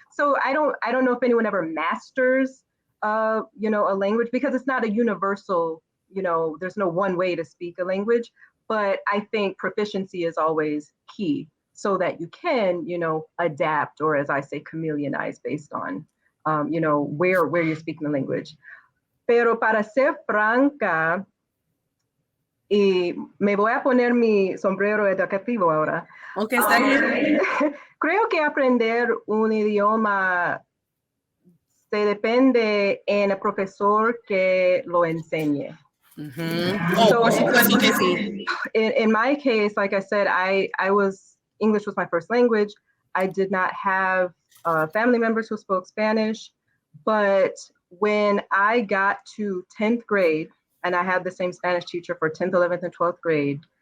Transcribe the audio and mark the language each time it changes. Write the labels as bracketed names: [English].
[English] So I don't know if anyone ever masters a language, because it's not a universal, there's no one way to speak a language. But I think proficiency is always key, so that you can, adapt, or as I say, chameleonize based on, where you're speaking the language. [Spanish] Pero para ser franca, y me voy a poner mi sombrero educativo ahora. Okay, está bien. Creo que aprender un idioma se depende en el profesor que lo enseñe. So, por supuesto que sí. [English] In my case, like I said, English was my first language. I did not have family members who spoke Spanish, but when I got to 10th grade, and I had the same Spanish teacher for 10th, 11th, and 12th grade.